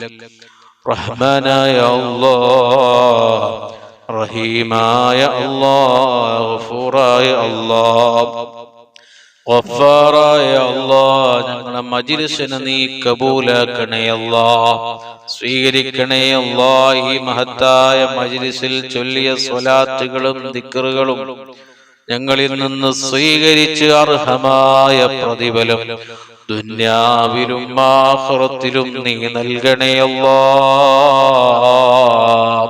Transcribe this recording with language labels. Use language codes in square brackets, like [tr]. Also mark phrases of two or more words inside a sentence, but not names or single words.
[ar] رحمنا يا الله، رحيما يا الله، غفورا يا الله، [ml] ഗഫാറായ അല്ലാഹ് ഞങ്ങളുടെ മജ്ലിസിനെ നീ കബൂലാക്കണേ അല്ലാഹ്, സ്വീകരിക്കണേ അല്ലാഹ്. ഈ മഹത്തായ മജ്ലിസിൽ ചൊല്ലിയ സ്വലാത്തുകളും ദിക്റുകളും ഞങ്ങളിൽ നിന്ന് സ്വീകരിച്ച് അർഹമായ പ്രതിഫലം ദുനിയാവിലും ആഖിറത്തിലും നീ നൽകണേ അല്ലാഹ്.